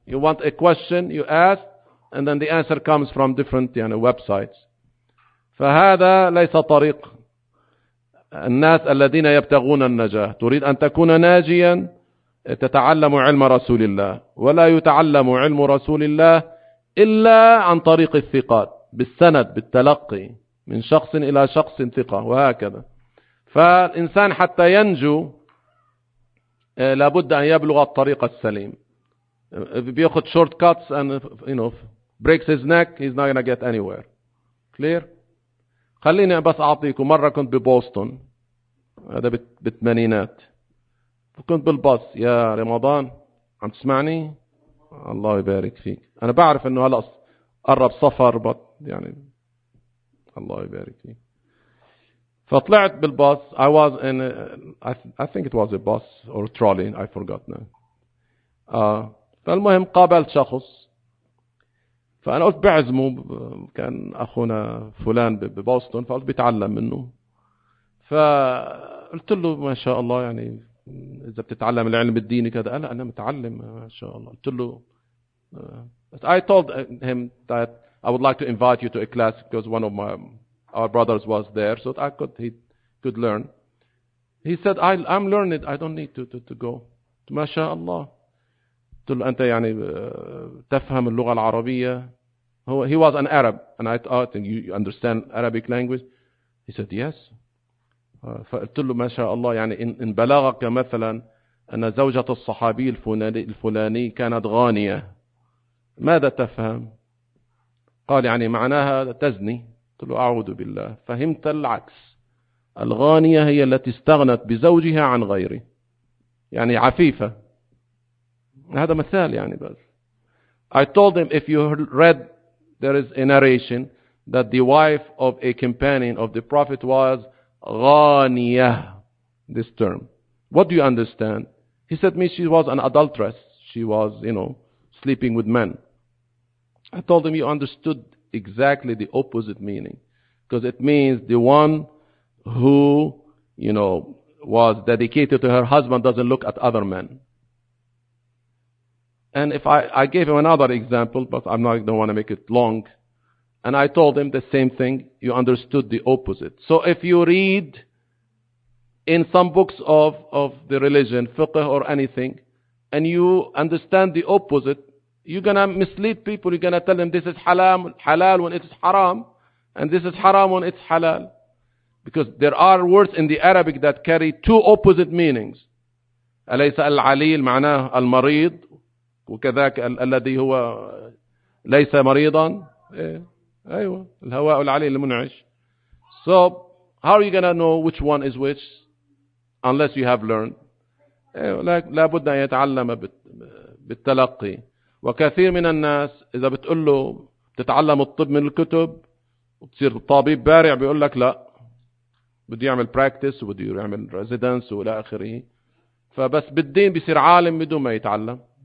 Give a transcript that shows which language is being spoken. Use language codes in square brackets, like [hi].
[en] You want a question, you ask, and then the answer comes from different يعني websites. [ar] فهذا ليس طريق الناس الذين يبتغون النجاة. تريد أن تكون ناجيا تتعلم علم رسول الله، ولا يتعلم علم رسول الله إلا عن طريق الثقات، بالسند، بالتلقي من شخص إلى شخص ثقة وهكذا. فالإنسان حتى ينجو لابد أن يبلغ الطريق السليم. بيأخذ [en] short cuts and you know breaks his neck, he's not gonna get anywhere. Clear؟ [ar] خليني بس أعطيكم. مرة كنت ببوسطن، هذا بالثمانينات، كنت بالباص. يا رمضان عم تسمعني؟ الله يبارك فيك. أنا بعرف إنه هلأ قرب صفر، بط يعني الله يبارك فيك. فطلعت بالباص. [en] I was in a, I think it was a bus or a trolley, I forgot now. [ar] فالمهم قابلت شخص، فأنا قلت بعزمه، كان أخونا فلان ببوسطن، فقلت بيتعلم منه. فقلت له ما شاء الله، يعني إذا بتتعلم العلم الديني كذا. قال أنا متعلم ما شاء الله. قلت له [en] But I told him that I would like to invite you to a class because one of my our brothers was there, so that I could he could learn. He said, "I'm learning. I don't need to go." [ar] ما شاء الله. تل أنت يعني تفهم اللغة العربية. [en] He was an Arab, and I thought you understand Arabic language. He said yes. [ar] فقلت له ما شاء الله، يعني إن بلغك مثلا أن زوجة الصحابي الفلاني كانت غانية، ماذا تفهم؟ قال يعني معناها تزني. قلت له أعوذ بالله. فهمت العكس، الغانية هي التي استغنت بزوجها عن غيره، يعني عفيفة. هذا مثال يعني. بس [en] I told him if you read there is a narration that the wife of a companion of the prophet was غانية. This term, what do you understand? He said me she was an adulteress, she was you know sleeping with men. I told him you understood exactly the opposite meaning, because it means the one who, you know, was dedicated to her husband doesn't look at other men. And if I gave him another example, but I'm not don't want to make it long, and I told him the same thing, you understood the opposite. So if you read in some books of the religion, fiqh or anything, and you understand the opposite, you're going to mislead people. You're going to tell them this is halal when it's haram, and this is haram when it's halal. Because there are words in the Arabic that carry two opposite meanings. [ar] أليس العليل معناه المريض، وكذاك الذي هو ليس مريضا. أيوة الهواء العليل المنعش. [en] So how are you going to know which one is which unless you have learned؟ [ar] لابد أن يتعلم بالتلقي. وكثير من الناس إذا بتقول له تتعلم الطب من الكتب وتصير طبيب بارع، بيقول لك لا، بدي يعمل براكتس وبدي يعمل ريزيدنس ولا آخره. فبس بالدين بيصير عالم بدون ما يتعلم.